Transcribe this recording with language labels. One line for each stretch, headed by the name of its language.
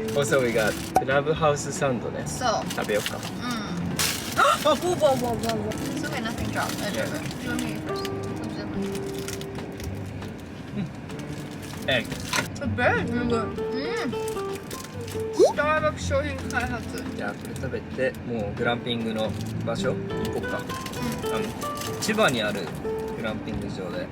English: Also we got クラブハウスサンドね。 So.
Japanese: 食べようか。
English: Oh, whoa, whoa, whoa, whoa, whoa. It's okay, nothing dropped. I drove it. Do you want me to first? Egg. The bread is really good.
Japanese: Starbucks 商品開発。じゃあこれ食べて、もうグランピングの場所行こうか。千葉にあるグランピング場で。